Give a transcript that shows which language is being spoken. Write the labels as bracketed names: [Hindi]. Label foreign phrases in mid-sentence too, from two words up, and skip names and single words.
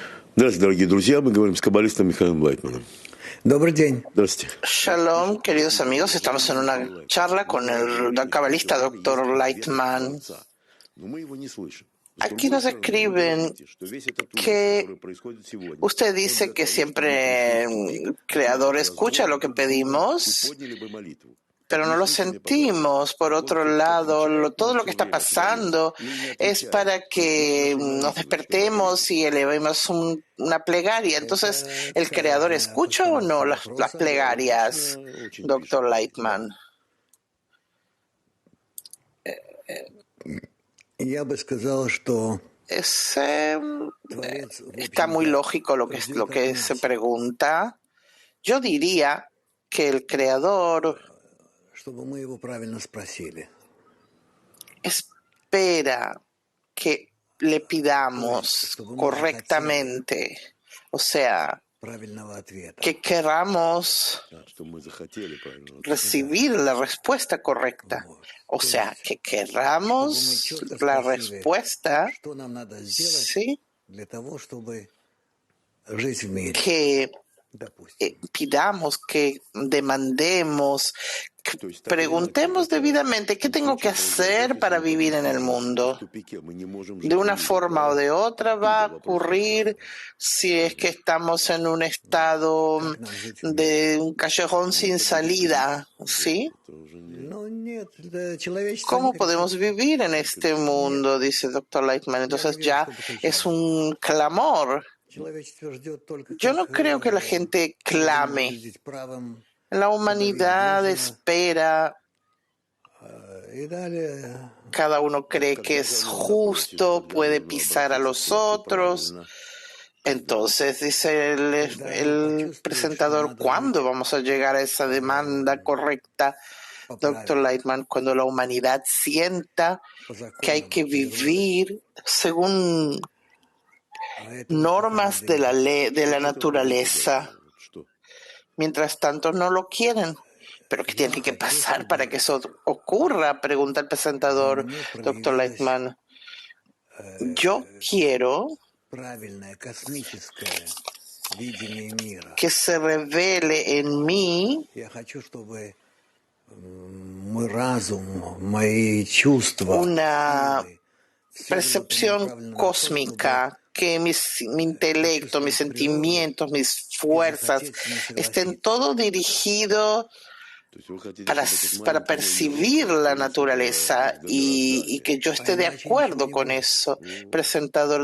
[Russian] Здравствуйте, дорогие друзья. Мы говорим с каббалистом Михаилом Лайтманом. Добрый день. Здравствуйте. [Spanish] Shalom, queridos amigos. Estamos en una charla con el cabalista Dr. Lightman. [Russian] Но мы его не слышим. [Spanish] Aquí nos escriben que usted dice que siempre el Creador escucha lo que pedimos, pero no lo sentimos. Por otro lado, todo lo que está pasando es para que nos despertemos y elevemos una plegaria. Entonces, ¿el Creador escucha o no las plegarias, Dr. Lightman? [Russian] Я бы сказал, что [Spanish] Está muy lógico lo que se pregunta. Yo diría que el Creador [Russian] чтобы мы его правильно спросили. [Spanish] espera que le pidamos correctamente, o sea, [Russian] Правильного ответа. [Spanish] que queramos recibir la respuesta correcta. O sea, que queramos la respuesta, [Russian] Что нам надо сделать [Spanish] ¿sí? [Russian] для того, чтобы жить в мире? [Spanish] Que [Russian] Допустим. [Spanish] pidamos, que demandemos, que preguntemos debidamente qué tengo que hacer para vivir en el mundo. De una forma o de otra va a ocurrir si es que estamos en un estado de un callejón sin salida, ¿sí? [Russian] Ну, нет, человечество [Spanish] ¿Cómo [Russian] не [Spanish] podemos vivir en este mundo? Dice Dr. Lightman. Entonces ya es un clamor. [Russian] Человечество ждет только [Spanish] Yo no creo que la gente clame. [Russian] выглядеть правым. [Spanish] La humanidad espera. [Russian] И далее [Spanish] Cada uno cree que es justo, puede pisar a los otros. Entonces, dice el presentador, ¿cuándo vamos a llegar a esa demanda correcta, Dr. Lightman? Cuando la humanidad sienta que hay que vivir según normas de la ley, de la naturaleza. Mientras tanto, no lo quieren. ¿Pero qué tiene que pasar para que eso ocurra? Pregunta el presentador, Dr. Lightman. Yo quiero [Russian] правильное космическое видение мира. [Spanish] que se revele en mí [Russian] Я хочу, чтобы мой разум, мои чувства, [Spanish] una [Russian] силы, всё было [Spanish] percepción [Russian] направлено на то, [Spanish] cósmica, que mi intelecto, mis sentimientos, mis fuerzas estén todo dirigido para percibir la naturaleza y que yo esté de acuerdo con eso, presentador.